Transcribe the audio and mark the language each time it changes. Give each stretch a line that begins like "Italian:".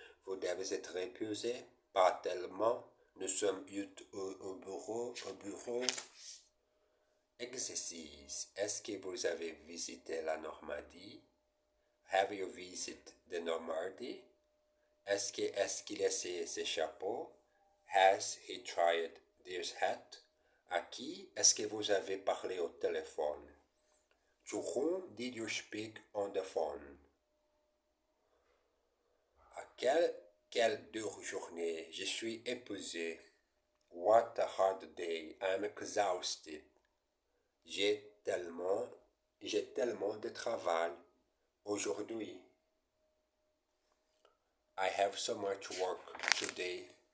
French: Vous devez être épuisé, pas tellement. Nous sommes au bureau. Exercice. Est-ce que vous avez visité la Normandie?
English: Have you visited the Normandy?
French: Est-ce qu'il a essayé ce chapeau?
English: Has he tried this hat?
French: À qui est-ce que vous avez parlé au téléphone?
English: To whom did you speak on the phone?
French: À quelle dure journée? Je suis épuisé.
English: What a hard day. I'm exhausted.
French: J'ai tellement de travail aujourd'hui.
English: I have so much work today.